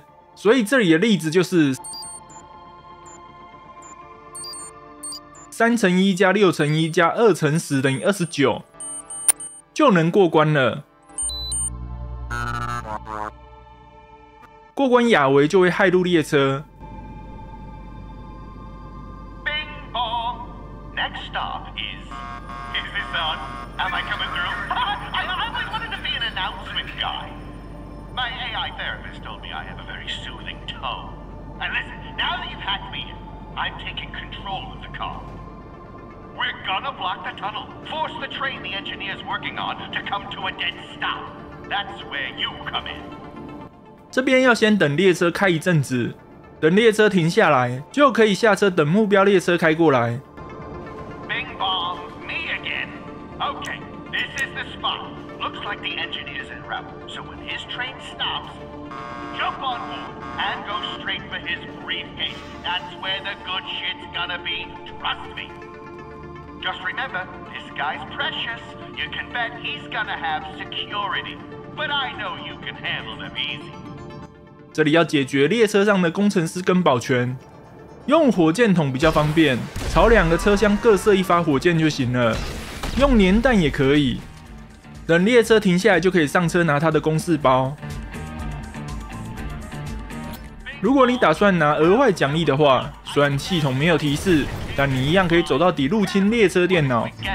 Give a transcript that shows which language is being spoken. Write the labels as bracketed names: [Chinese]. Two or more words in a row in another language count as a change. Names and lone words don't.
[Chinese] 所以這裡的例子就是3乘1加6乘1加2乘10等於29，就能過關了。過關亞維就會駭入列車。 [English] Next stop is this on? Am I coming through? I always wanted to be an announcement guy. My AI therapist told me I have a very soothing tone. And listen, now that you've hacked me in, I'm taking control of the car. We're gonna block the tunnel, force the train the engineer's working on to come to a dead stop. That's where you come in. [Chinese] 這邊要先等列車開一陣子，等列車停下來，就可以下車等目標列車開過來。 [English] Okay, this is the spot. Looks like the engineer's en route. So when his train stops, jump on board and go straight for his briefcase. That's where the good shit's gonna be. Trust me. Just remember, this guy's precious. You can bet he's gonna have security. But I know you can handle them easy. [Chinese] 這裡要解決列車上的工程師跟保全，用火箭筒比較方便，朝2個車廂各射1發火箭就行了。用粘彈也可以，等列車停下來就可以上車拿他的公事包。如果你打算拿額外獎勵的話，雖然系統沒有提示，但你一樣可以走到底入侵列車電腦。